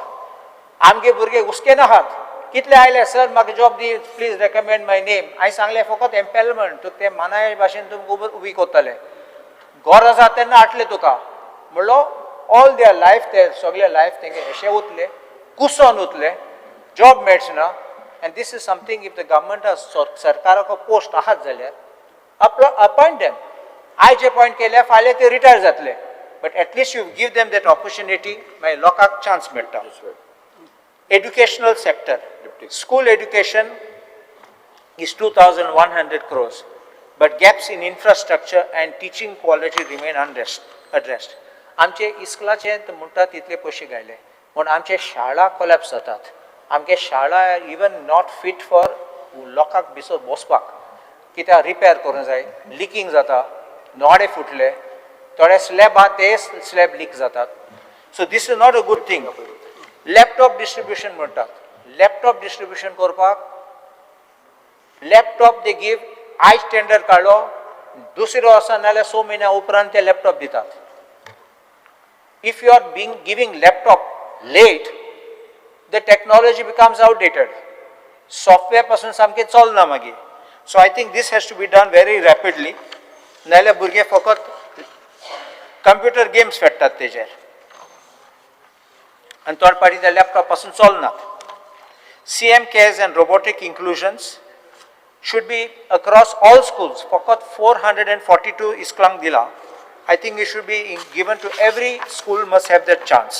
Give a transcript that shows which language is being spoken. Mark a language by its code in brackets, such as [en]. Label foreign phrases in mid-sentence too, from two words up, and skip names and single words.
[kok] आमगे भुरगे हुस्केन आहात कितले आयले सर म्हाका जॉब दी [en] please recommend my name [kok] हांवें सांगलें फकत एम्पॅनलमेंट तुका ते मानाय भाशेन तुमकां उबी कोत्तले घर आसा तेन्ना हाडले तुका म्हणलो [en] all their life [kok] ते सगळे लायफ तेंगे अशें उरले कुसोन उरले जॉब मेळच ना. [en] and this is something if the government [kok] सरकाराको पोस्ट आहात जाल्यार [en] appoint them. [kok] आयज अपॉयंट केल्या फाल्यां ते रिटायर जातले [en] but at least you give them that opportunity [kok] मागीर लोकांक चान्स मेळटा. [en] Educational sector, school education is 2,100 crores, but gaps in infrastructure and teaching quality remain unaddressed. [kok] आमचे इस्कलाचे म्हणटा तितले पयशे घायले म्हूण आमचे शाळा कोलॅप्स जातात. आमगे शाळा [en] even not fit for [kok] लोकांक भितर बसपाक कित्याक रिपेर करूंक जाय लिकींग जाता नोडे फुटले थोडे स्लॅब आहा ते स्लॅब लीक जातात. [en] So this is not a good thing. [kok] लॅपटॉप डिस्ट्रिब्युशन म्हणटात लॅपटॉप डिस्ट्रिब्युशन करपाक लॅपटॉप दे गीव आयज टेंडर काडलो दुसरो आसा नाल्यार 6 म्हयन्या उपरांत ते लॅपटॉप दितात. [en] if you are giving laptop late the technology becomes outdated software [kok] पासून सामकें चलना मागीर. [en] so I think this has to be done very rapidly [kok] नाल्यार भुरगे फकत [en] computer games [kok] खेळटात तेजेर [en] and third party the laptop [kok] pasun cholnat. [en] CM cares and robotic inclusions should be across all schools. [kok] Fakat 442 isklang dila. [en] I think it should be given to every school must have that chance.